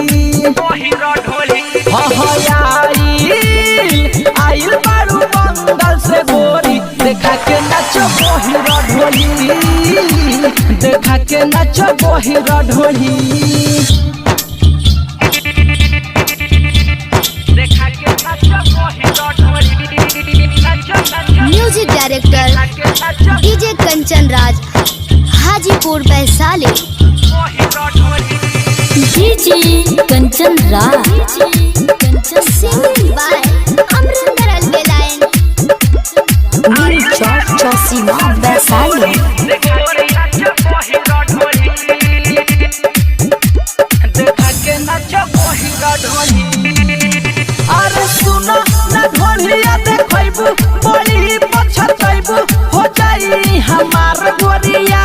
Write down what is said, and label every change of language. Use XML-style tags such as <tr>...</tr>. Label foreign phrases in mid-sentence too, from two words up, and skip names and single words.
<bho>आइल बारू बंगाल से गोरी देखा के नाचो बहिरा ढोली, देखा के नाचो बहिरा ढोली।</bho> <en>Music Director DJ Kanchan Raj, Hajipur Vaisali. DJ Kanchan Raj, singing by Amrinder Albella and Chosima Vaisali.</en> <bho>अरे सुनो ना ढोलिया देखबू बड़ी पछतैबू हो जाई हमार गोरिया।</bho>